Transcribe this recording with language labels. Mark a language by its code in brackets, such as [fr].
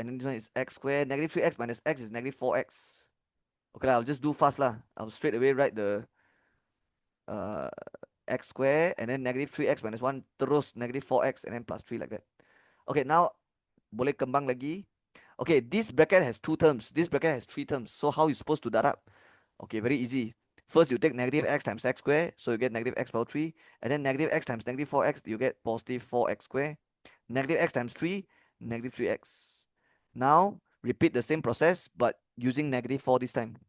[en] And then this one is x square. Negative 3x minus x is negative 4x. Okay lah, I'll just do fast lah. I'll straight away write the uh, x square. And then negative 3x minus 1 terus negative 4x. And then plus 3 like that. Okay, now [ms] boleh kembang lagi. [en] Okay, this bracket has 2 terms. This bracket has 3 terms. So how you supposed to darab? Okay, very easy. First, you take negative x times x square. So you get negative x power 3. And then negative x times negative 4x, you get positive 4x square. Negative x times 3, negative 3x. Now, repeat the same process, but using negative 4 this time.